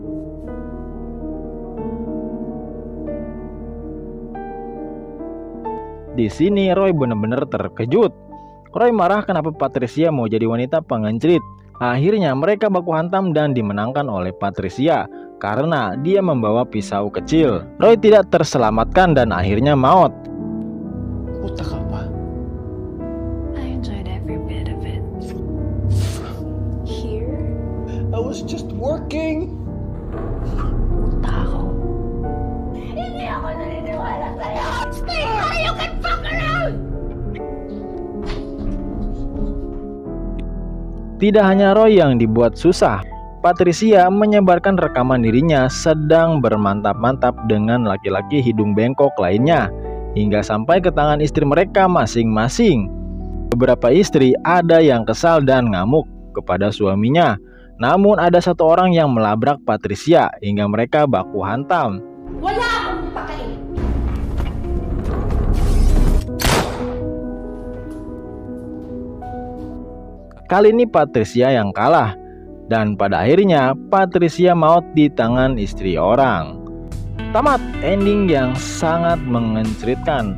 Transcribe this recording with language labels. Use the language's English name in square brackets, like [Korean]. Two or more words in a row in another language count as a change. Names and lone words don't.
[Indonesian] Di sini Roy benar-benar terkejut. Roy marah kenapa Patricia mau jadi wanita pengencerit. Akhirnya mereka baku hantam dan dimenangkan oleh Patricia karena dia membawa pisau kecil. Roy tidak terselamatkan dan akhirnya maut. [Filipino] Puta ka pa. [English] I enjoyed every bit of it. Here, I was just working. [Filipino] puta ako. [Indonesian] Tidak hanya Roy yang dibuat susah, Patricia menyebarkan rekaman dirinya sedang bermantap-mantap dengan laki-laki hidung bengkok lainnya, hingga sampai ke tangan istri mereka masing-masing. Beberapa istri ada yang kesal dan ngamuk kepada suaminya, namun ada satu orang yang melabrak Patricia hingga mereka baku hantam. [Filipino] Wala akong pakain. [Indonesian] Kali ini Patricia yang kalah, dan pada akhirnya Patricia maut di tangan istri orang. Tamat, ending yang sangat mengenceritkan.